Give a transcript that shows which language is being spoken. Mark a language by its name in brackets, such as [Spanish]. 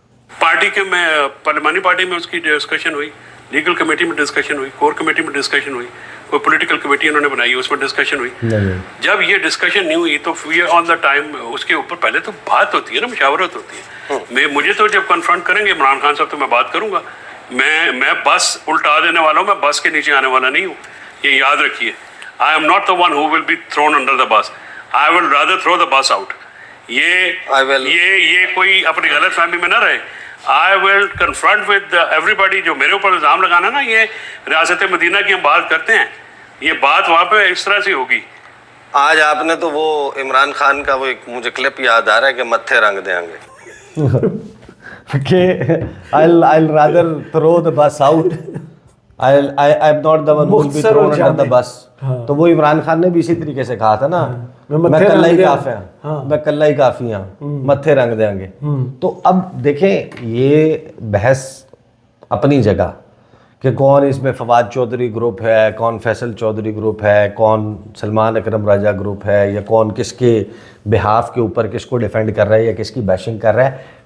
[Urdu] Party کے میں پارلیمانی پارٹی میں اس کی ڈسکشن ہوئی، لیگل کمیٹی میں ڈسکشن ہوئی، کور کمیٹی میں ڈسکشن ہوئی، کوئی پولیٹیکل کمیٹی انہوں نے بنائی اس میں ڈسکشن ہوئی. جب یہ ڈسکشن نہیں ہوئی تو آن دا ٹائم اس کے اوپر پہلے تو بات ہوتی ہے نا، مشاورت ہوتی ہے. مجھے تو جب کنفرنٹ کریں گے عمران خان صاحب تو میں بات کروں گا. میں بس الٹا دینے والا ہوں، میں بس کے نیچے آنے والا نہیں ہوں، یہ یاد رکھیے. [English] I am not the one who will be thrown under the bus. I will rather throw the bus out. [Urdu] یہ کوئی اپنی غلط فہمی میں نہ رہے. [English] I will confront with everybody [Urdu] جو میرے اوپر الزام لگانا نا، یہ ریاست مدینہ کی ہم بات کرتے ہیں، یہ بات وہاں پہ اس طرح سے ہوگی. آج آپ نے تو وہ عمران خان کا وہ ایک مجھے کلپ یاد آ رہا ہے کہ متھے رنگ دیں گے کہ [English] I'll rather throw the bus out. I'm not the one who will be thrown under the bus. [Urdu] تو وہ عمران خان نے بھی اسی طریقے سے کہا تھا نا، میں کلہ ہی کافی ہوں، میں کلہ ہی کافی ہوں، متھے رنگ دیں گے. تو اب دیکھیں یہ بحث اپنی جگہ کہ کون اس میں فواد چودھری گروپ ہے، کون فیصل چودھری گروپ ہے، کون سلمان اکرم راجہ گروپ ہے، یا کون کس کے بہاف کے اوپر کس کو ڈیفینڈ کر رہا ہے یا کس کی بیشنگ کر رہا ہے.